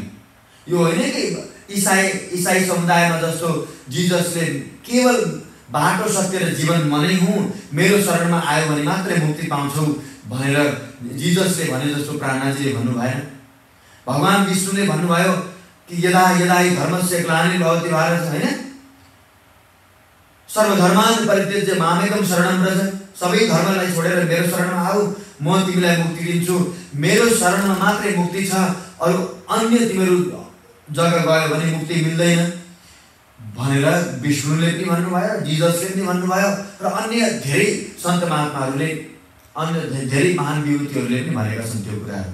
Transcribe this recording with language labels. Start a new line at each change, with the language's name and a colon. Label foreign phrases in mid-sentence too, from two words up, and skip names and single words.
Nepali: यो होइन कि इसाई समुदायमा जस्तो जिजसले केवल बाटो सत्य र जीवन म नै हुँ, मेरो शरणमा आयो भने मात्रै मुक्ति पाउँछौ भनेर जिजसले भने जस्तो प्राणनाथजीले भन्नु भएन। भगवान विष्णुले भन्नुभयो कि
Sanskrit: यदा यदा हि धर्मस्य ग्लानिर्भवति भारत, होइन, सर्वधर्मान् परित्यज्य मामेकं शरणं व्रज,
Nepali: सबै धर्मलाई छोडेर मेरो शरणमा आऊ, म तिमीलाई मुक्ति दिन्छु, मेरो शरणमा मात्रै मुक्ति छ, अरू अन्य तिमीहरू जग्गा गयो भने मुक्ति मिल्दैन भनेर विष्णुले पनि भन्नुभयो, जिजसले पनि भन्नुभयो र अन्य धेरै सन्त महात्माहरूले, अन्य धेरै महान विभूतिहरूले पनि भनेका छन् त्यो कुराहरू।